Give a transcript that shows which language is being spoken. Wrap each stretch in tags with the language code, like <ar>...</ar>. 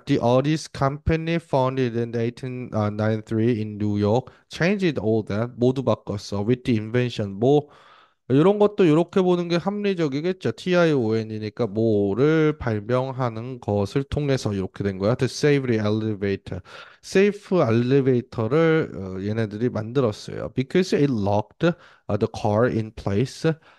<en>The Audis company founded in 1893 in New York changed all that.</en> <ko>모두 바꿨어.</ko> <en>With the invention.</en> <ko>이런 것도 이렇게 보는 게 합리적이겠죠. TION이니까 뭐를 발명하는 것을 통해서 이렇게 된 거야.</ko> <en>The save the elevator.</en> <ko>세이프 엘리베이터를 얘네들이 만들었어요.</ko> <en>Because it locked the car in place.</en>